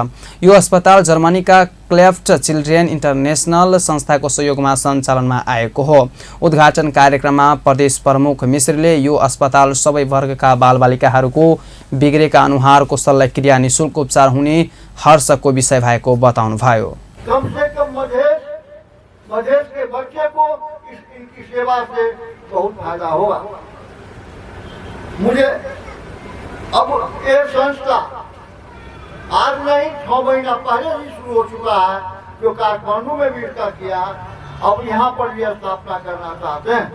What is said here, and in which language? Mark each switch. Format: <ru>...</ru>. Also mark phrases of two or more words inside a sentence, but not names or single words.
<ne>यो अस्पताल जर्मनीका क्लेफ्ट चिल्ड्रेन इन्टरनेसनल संस्थाको सहयोगमा सञ्चालनमा आएको हो। उद्घाटन कार्यक्रममा प्रदेश प्रमुख मिश्रले यो अस्पताल सबै वर्गका बालबालिकाहरूको बिग्रेका अनुहारको शल्यक्रिया निःशुल्क उपचार हुने हर्षको विषय भएको बताउनुभयो।</ne> <hi>कम से कम मधेश के बच्चे को इनकी सेवा से बहुत फायदा होगा। मुझे अब ये संस्था आज नहीं 6 महीना पहले ही शुरू हो चुका है, जो काठमांडू में भी इसका किया, अब यहाँ पर भी स्थापना करना चाहते हैं।</hi>